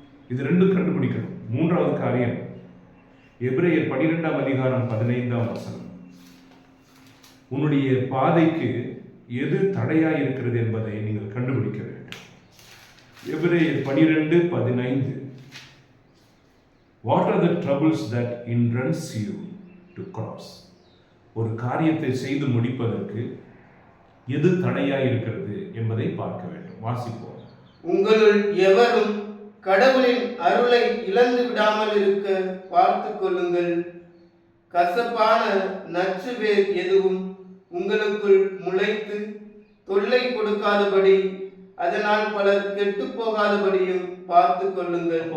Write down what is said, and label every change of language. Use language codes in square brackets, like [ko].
[ta] இது ரெண்டும் கண்டுபிடிக்கணும். மூன்றாவது காரியம், எபிரேயர் 12ஆம் அதிகாரம் 15ஆம் வசனம். உன்னுடைய பாதைக்கு எது தடையாய் இருக்கிறது என்பதை நீங்கள் கண்டுபிடிக்க வேண்டும். எபிரேயர் 12:15. [en] What are the troubles that hindrance you to cross? [ta] ஒரு காரியத்தை செய்து முடிப்பதற்கு எது தடையாய் இருக்கிறது என்பதை பார்க்க வேண்டும். வாசிப்போம். உங்களுள் எவரும் கடவுளின் அருளை இழந்து விடாமல் இருக்க பார்த்துக் கொள்ளுங்கள். கசப்பான நச்சு வேர் எதுவும் உங்களுக்குள் முளைத்து தொல்லை கொடுக்காதபடி, அதனால் பலர் கெட்டு போகாதபடியும் பார்த்து கொள்ளுங்கள்.